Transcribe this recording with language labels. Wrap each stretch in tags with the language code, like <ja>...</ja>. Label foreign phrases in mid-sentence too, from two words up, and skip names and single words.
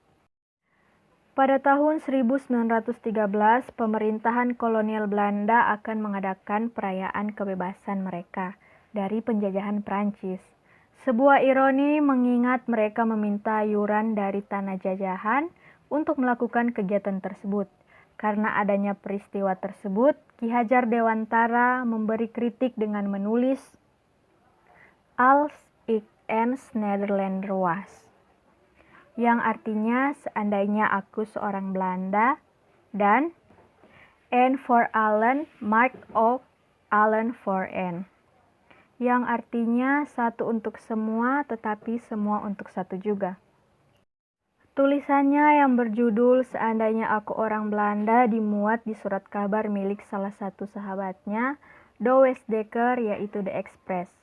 <id>Pada tahun 1913, pemerintahan kolonial Belanda akan mengadakan perayaan kebebasan mereka dari penjajahan Prancis. Sebuah ironi mengingat mereka meminta iuran dari tanah jajahan untuk melakukan kegiatan tersebut. Karena adanya peristiwa tersebut, Ki Hajar Dewantara memberi kritik dengan menulis</id> <nl>Als ik eens Nederlander was,</nl> <id>yang artinya seandainya aku seorang Belanda, dan</id> <nl>en voor allen maar ook allen voor en,</nl> <id>yang artinya satu untuk semua tetapi semua untuk satu juga. Tulisannya yang berjudul Seandainya Aku Orang Belanda dimuat di surat kabar milik salah satu sahabatnya, Do Wesdecker, yaitu The Express.</id>